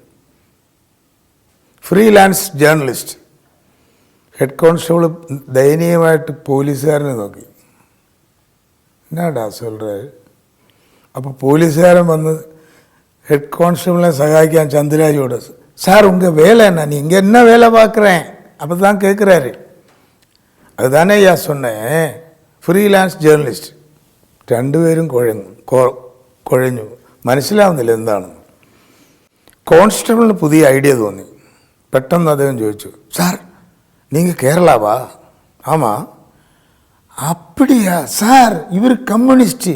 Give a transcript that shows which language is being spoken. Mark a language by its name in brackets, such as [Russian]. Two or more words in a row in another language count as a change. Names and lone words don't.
[English] freelance journalist. head constable [Malayalam] ദയനീയമായിട്ട് പോലീസുകാരനെ നോക്കി. [Tamil] என்னடா சொல்கிறாரு? [Malayalam] അപ്പോൾ പോലീസുകാരൻ വന്ന് ഹെഡ് കോൺസ്റ്റബിളിനെ സഹായിക്കാൻ ചന്ദ്രാജിയോട്, [Tamil] சார் உங்கள் வேலை என்ன, நீங்கள் என்ன வேலை பார்க்குறேன்? அப்போ தான் கேட்குறாரு. அதுதானே ஐயா சொன்னேன், [English] freelance journalist. [Malayalam] രണ്ടുപേരും കുഴഞ്ഞു. മനസ്സിലാവുന്നില്ല എന്താണ്. കോൺസ്റ്റബിളിന് പുതിയ ഐഡിയ തോന്നി. പെട്ടെന്ന് അദ്ദേഹം ചോദിച്ചു, സാർ നിങ്ങൾ കേരളാവാ? [Tamil] ஆமா. அப்படியா சார், இவர் கம்யூனிஸ்ட்.